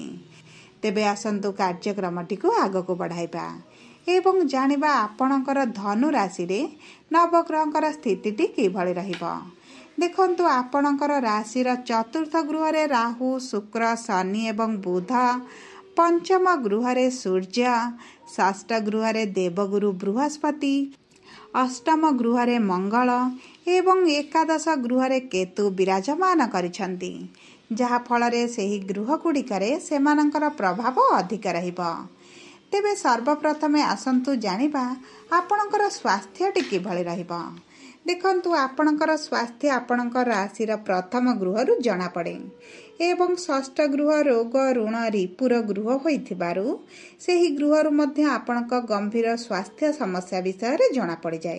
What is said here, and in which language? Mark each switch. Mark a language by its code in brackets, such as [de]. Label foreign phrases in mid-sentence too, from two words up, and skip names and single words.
[or] ତେବେ ଆସନ୍ତୁ କାର୍ଯ୍ୟକ୍ରମଟି କୁ ଆଗକୁ ବଢ଼ାଇବା ଏବଂ ଜାଣିବା ଆପଣଙ୍କର ଧନୁ ରାଶି ରେ ନବଗ୍ରହଙ୍କର ସ୍ଥିତିଟି କିଭଳି ରହିବ। ଦେଖନ୍ତୁ ଆପଣଙ୍କର ରାଶିର ଚତୁର୍ଥ ଗୃହ ରେ ରାହୁ, ଶୁକ୍ର, ଶନି ଏବଂ ବୁଧ, ପଞ୍ଚମ ଗୃହ ରେ ସୂର୍ଯ୍ୟ, ଷଷ୍ଠ ଗୃହ ରେ ଦେବଗୁରୁ ବୃହସ୍ପତି, ଅଷ୍ଟମ ଗୃହ ରେ ମଙ୍ଗଳ ଏବଂ ଏକାଦଶ ଗୃହ ରେ କେତୁ ବିରାଜମାନ କରିଛନ୍ତି, ଯାହା ଫଳ ରେ ସେହି ଗୃହ ଗୁଡ଼ିକରେ ସେମାନଙ୍କର ପ୍ରଭାବ ଅଧିକ ରହିବ। ତେବେ ସର୍ବପ୍ରଥମେ ଆସନ୍ତୁ ଜାଣିବା ଆପଣଙ୍କର ସ୍ୱାସ୍ଥ୍ୟଟି କିଭଳି ରହିବ। ଦେଖନ୍ତୁ ଆପଣଙ୍କର ସ୍ୱାସ୍ଥ୍ୟ ଆପଣଙ୍କର ରାଶିର ପ୍ରଥମ ଗୃହରୁ ଜଣା ପଡ଼େ ଏବଂ ଷଷ୍ଠ ଗୃହ ରୋଗ ଋଣ ରିପୁର ଗୃହ ହୋଇଥିବାରୁ ସେହି ଗୃହରୁ ମଧ୍ୟ ଆପଣଙ୍କ ଗମ୍ଭୀର ସ୍ୱାସ୍ଥ୍ୟ ସମସ୍ୟା ବିଷୟ ରେ ଜଣା ପଡ଼ି ଯାଏ।